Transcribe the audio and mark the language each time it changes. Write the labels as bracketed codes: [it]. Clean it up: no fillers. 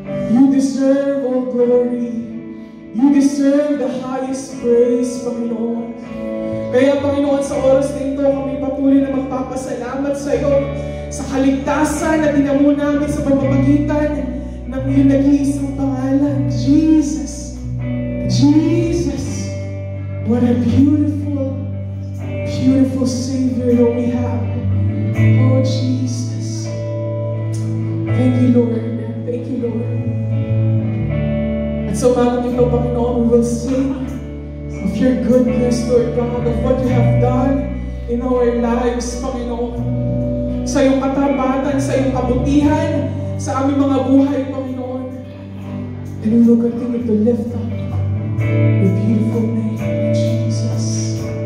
[en] You deserve all glory. You deserve the highest praise, Panginoon. [tl] Kaya, Panginoon, sa oras na ito, kami patuloy na magpapasalamat sa iyo sa kaligtasan na dinamo namin sa pamamagitan ng iyong nag-iisang pangalan, Jesus. Jesus. [en] What a beautiful, beautiful Savior that we have. Oh, Jesus. Thank you, Lord. Thank you, Lord. [tl] At so, maraming ito, [en] Panginoon, we will sing of your goodness, Lord God, of what you have done in our lives, Panginoon. [tl] Sa iyong katapatan, sa iyong kabutihan, sa aming mga buhay, Panginoon. [en] And we will continue to lift up your beautiful name, Jesus.